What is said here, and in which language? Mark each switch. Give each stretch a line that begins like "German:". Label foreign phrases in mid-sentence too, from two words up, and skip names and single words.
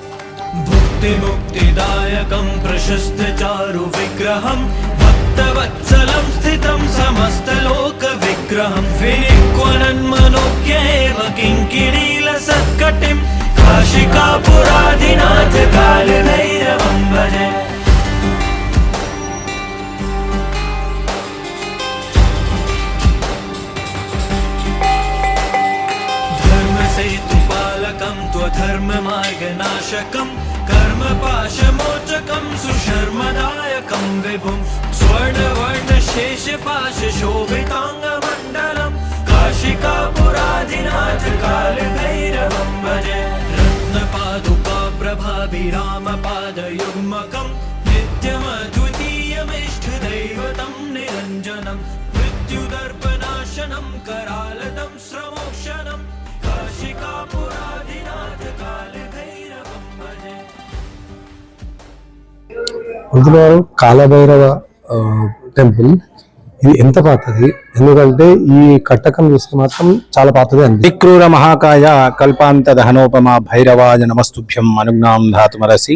Sanskrit: ముక్తిదాయకం ప్రశస్త చారు విగ్రహం భక్తవత్సలం స్థితం సమస్త లోక విగ్రహం వినిక్వనన్మనోజ్ఞేవ కింకిరీల సత్కటిం కాశికాపురాధినాథ కాలభైరవం భజే. ధర్మసేతుపాలకం త్వధర్మమార్గనాశకం कर्मपाशमोचकं सुशर्मदायकं विभुं स्वर्णवर्णशेषपाशशोभिताङ्गमण्डलं काशिकापुराधिनाथ कालभैरवं भजे. रत्नपादुकाप्रभाभिरामपादयुग्मकं नित्यमद्वितीयमिष्टदैवतं निरञ्जनं मृत्युदर्पनाशनं करालदं श्रमोक्षणं काशिकापुराधिनाथ कालभैरवं भजे.
Telugu: అందులో కాలభైరవ టెంపుల్ ఇది ఎంత పాతది, ఎందుకంటే ఈ కట్టకం చూస్తే మాత్రం చాలా పాతది అండి.
Sanskrit: విక్రూర మహాకాయ కల్పాంత దహనోపమ భైరవాజ నమస్తుభ్యం అనుజ్ఞాం ధాతుమరసి.